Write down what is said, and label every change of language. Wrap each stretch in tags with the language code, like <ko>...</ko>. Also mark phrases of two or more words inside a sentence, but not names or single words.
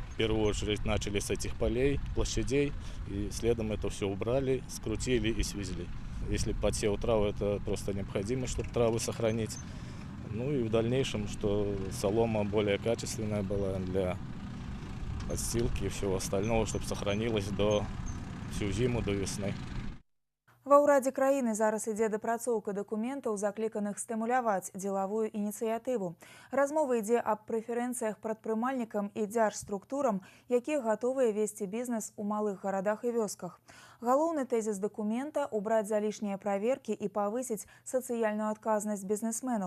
<ru>В первую очередь начали с этих полей, площадей. И следом это все убрали, скрутили и свезли. Если подсел травы, это просто необходимо, чтобы травы сохранить. Ну и в дальнейшем, что солома более качественная была для подстилки и всего остального, чтобы сохранилось до всю зиму, до весны.</ru> <be>Ва ўрадзе краіны зараз ідзе дапрацоўка дакументаў, закліканых стымуляваць дзелавую ініцыятыву. Размова ідзе аб прэферэнцыях прадпрымальнікам і дзяржструктурам, якія гатовыя весці бізнес у малых гарадах і вёсках. Галоўны тэзіс дакумента – убраць залішнія праверкі і павысіць сацыяльную адказнасць бізнесменаў.</be>